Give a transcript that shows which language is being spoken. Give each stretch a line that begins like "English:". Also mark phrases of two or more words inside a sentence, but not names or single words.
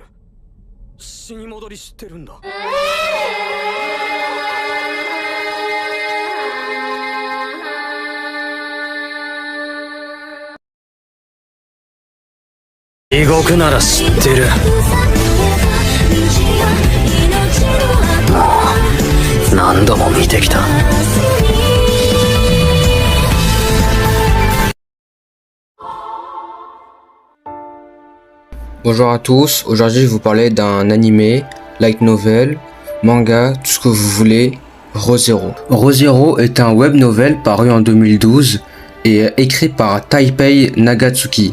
Japanese: 死に戻りしてるんだ。地獄なら知ってる。もう何度も見てきた。
French: Bonjour à tous, aujourd'hui je vais vous parler d'un animé, light novel, manga, tout ce que vous voulez, Re:Zero. Re:Zero est un web novel paru en 2012 et écrit par Taipei Nagatsuki.